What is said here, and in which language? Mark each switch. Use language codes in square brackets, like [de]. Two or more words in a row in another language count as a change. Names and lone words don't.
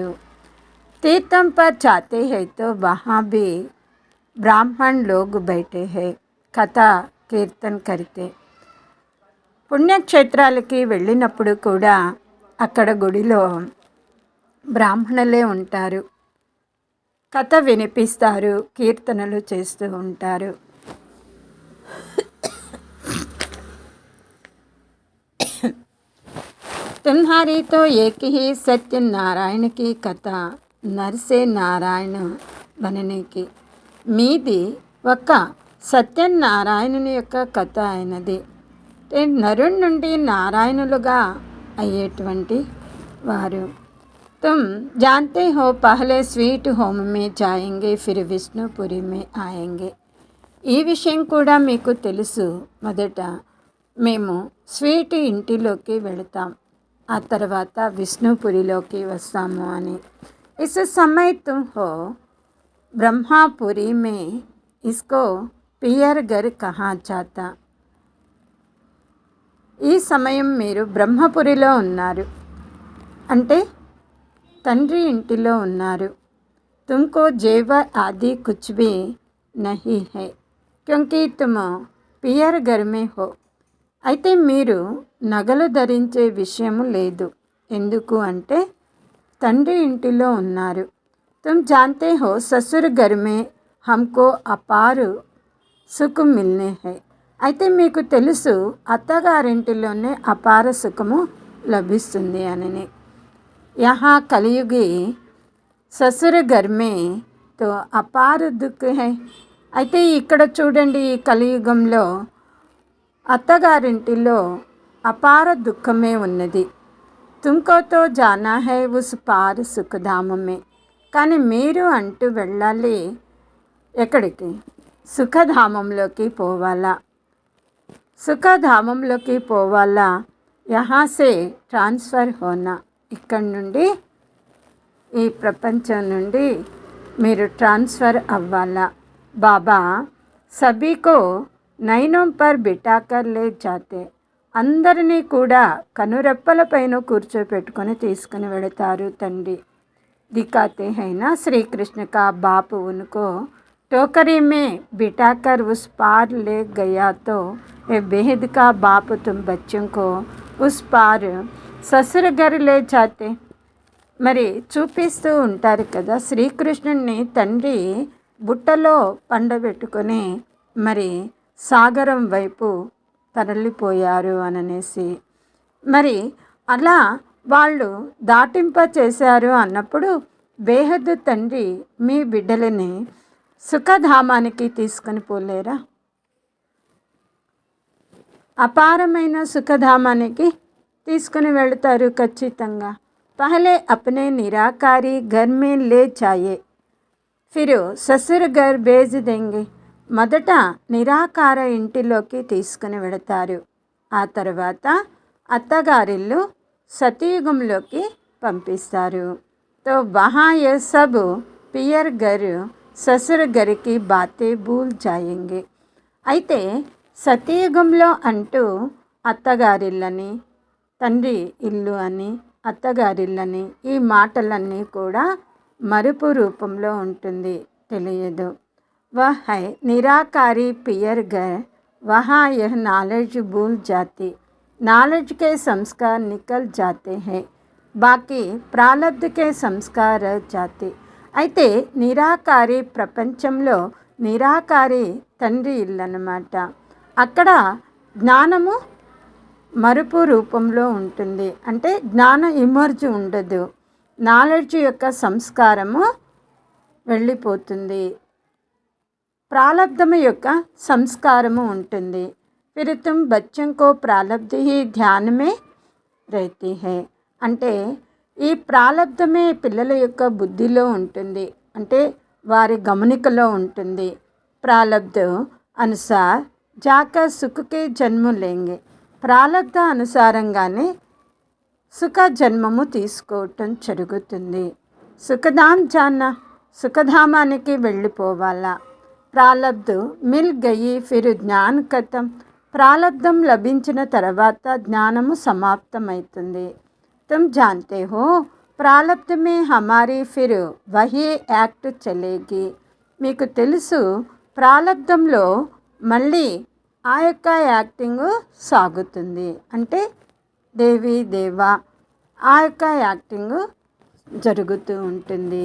[hi] तीर्थम पर जाते हैं तो वहाँ भी ब्राह्मण लोग बैठे हैं कथा कीर्तन करते. [te] పుణ్యక్షేత్రాలకి వెళ్ళినప్పుడు కూడా అక్కడ గుడిలో బ్రాహ్మణులే ఉంటారు, కథ వినిపిస్తారు, కీర్తనలు చేస్తూ ఉంటారు. [hi] तुम्हारी तो एक ही सत्यनारायण की कथा नर से नारायण बनने की. [te] మీది ఒక సత్యనారాయణుని యొక్క కథ అయినది. నరుడి నుండి నారాయణులుగా అయ్యేటువంటి వారు. [hi] तुम जानते हो पहले स्वीट होम में जाएंगे फिर విష్ణుపురి में आएंगे. [te] ఈ విషయం కూడా మీకు తెలుసు. మొదట మేము స్వీట్ ఇంటిలోకి వెళతాం, ఆ తర్వాత విష్ణుపురిలోకి వస్తాము అని. [hi] इस समय तुम हो ब्रह्मापुरी में, इसको पियर घर कहा जाता. [te] ఈ సమయం మీరు బ్రహ్మపురిలో ఉన్నారు, అంటే తండ్రి ఇంటిలో ఉన్నారు. [hi] तुमको जेवर आदि कुछ भी नहीं है क्योंकि तुम पियर घर में हो. [te] అయితే మీరు నగలు ధరించే విషయము లేదు. ఎందుకు అంటే తండ్రి ఇంటిలో ఉన్నారు. [hi] तुम जानते हो ससुर घर में हमको अपार सुख मिलने हैं. [te] అయితే మీకు తెలుసు అత్తగారింటిలోనే అపార సుఖము లభిస్తుంది అని. [hi] यहाँ कलयुगी ससुर घर में तो अपार दुख है. [te] అయితే ఇక్కడ చూడండి, ఈ కలియుగంలో అత్తగారింటిలో అపార దుఃఖమే ఉన్నది. [hi] तुमको तो जाना है उस पार సుఖధామ में. [te] కానీ మీరు అంటూ వెళ్ళాలి ఎక్కడికి? సుఖధామంలోకి పోవాలా. సుఖధామంలోకి పోవాలా. [hi] यहाँ से ट्रांसफर होना. [te] ఇక్కడి నుండి, ఈ ప్రపంచం నుండి మీరు ట్రాన్స్ఫర్ అవ్వాలా. [hi] बाबा सभी को नैनों पर बिठाकर ले जाते. [te] అందరినీ కూడా కనురెప్పల పైన కూర్చోపెట్టుకొని తీసుకుని వెళతారు తండ్రి. [hi] दिखाते हैं ना श्री कृष्ण का बाप उनको टोकरी में बिठाकर उस पार ले गया तो ये बेहद का बाप तुम बच्चों को उस पार ससुर घर ले जाते. [te] మరి చూపిస్తూ ఉంటారు కదా, శ్రీకృష్ణుడిని తండ్రి బుట్టలో పండబెట్టుకొని మరి సాగరం వైపు తరలిపోయారు అననేసి. మరి అలా వాళ్ళు దాటింప చేశారు అన్నప్పుడు బేహద్దు తండ్రి మీ బిడ్డలని సుఖధామానికి తీసుకొని పోలేరా? అపారమైన సుఖధామానికి తీసుకుని వెళతారు ఖచ్చితంగా. [hi] पहले अपने निराकारी घर में ले जाए फिर ससुर घर भेज देंगे. [te] మొదట నిరాకార ఇంటిలోకి తీసుకుని వెళతారు, ఆ తర్వాత అత్తగారిల్లు సతయుగంలోకి పంపిస్తారు. [hi] तो वहाँ ये सब पियर घर ससुर घर की बातें भूल जाएंगे. [te] అయితే సతయుగంలో అంటూ అత్తగారిల్లని, తండ్రి ఇల్లు అని, అత్తగారిల్లని, ఈ మాటలన్నీ కూడా మరుపు రూపంలో ఉంటుంది, తెలియదు. [hi] वह है निराकारी पियर घर, वहाँ यह नॉलेज भूल जाती. नॉलेज के संस्कार निकल जाते हैं, बाकी प्रारब्ध के संस्कार रह जाते. [te] అయితే నిరాకారి ప్రపంచంలో నిరాకారి తండ్రి ఇల్లు అన్నమాట. అక్కడ జ్ఞానము మరుపు రూపంలో ఉంటుంది, అంటే జ్ఞాన ఇమర్జ్ ఉండదు, నాలెడ్జ్ యొక్క సంస్కారము వెళ్ళిపోతుంది. ప్రాలబ్ధము యొక్క సంస్కారము ఉంటుంది. [hi] फिर तुम बच्चों को प्रालब्ध ही ध्यान में रहती है [te] అంటే ఈ ప్రాలబ్ధమే పిల్లల యొక్క బుద్ధిలో ఉంటుంది, అంటే వారి గమనికలో ఉంటుంది. [hi] प्रालब्ध अनुसार जाकर सुख के जन्म लेंगे, [te] ప్రాలబ్ధ అనుసారంగానే సుఖ జన్మము తీసుకోవటం జరుగుతుంది. [hi] सुखधाम जाना, [te] సుఖధామానికి వెళ్ళిపోవాలా. [hi] प्रालब्ध मिल गई फिर ज्ञान खतम, [te] ప్రాలబ్ధం లభించిన తర్వాత జ్ఞానము సమాప్తమవుతుంది. [hi] तुम जानते हो प्रालब्ध में हमारी फिर वही एक्ट चलेगी, [te] మీకు తెలుసు ప్రాలబ్ధంలో మళ్ళీ ఆ యొక్క యాక్టింగ్ సాగుతుంది, అంటే దేవి దేవా ఆ యొక్క యాక్టింగ్ జరుగుతూ ఉంటుంది.